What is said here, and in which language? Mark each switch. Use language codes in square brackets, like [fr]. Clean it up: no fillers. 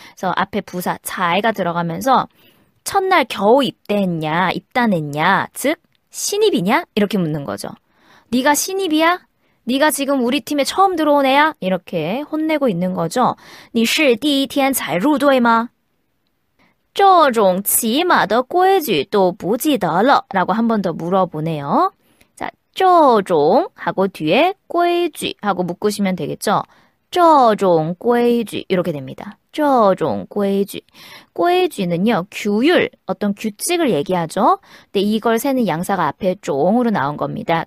[ko] 그래서 앞에 부사, 자해가 들어가면서 첫날 겨우 입대했냐, 입단했냐, 즉 신입이냐? 이렇게 묻는 거죠. 네가 신입이야? 네가 지금 우리 팀에 처음 들어온 애야? 이렇게 혼내고 있는 거죠. [zh] 你是第一天才入队吗? 这种起码的规矩都不记得了 [ko] 라고 한 번 더 물어보네요. 자, [zh] 这种 [ko] 하고 뒤에 规矩 하고 묶으시면 되겠죠. [zh] 这种规矩 [ko] 이렇게 됩니다. [zh] 这种规矩. [ko] 规矩는요, 규율, 어떤 규칙을 얘기하죠. 근데 이걸 세는 양사가 앞에 종으로 나온 겁니다.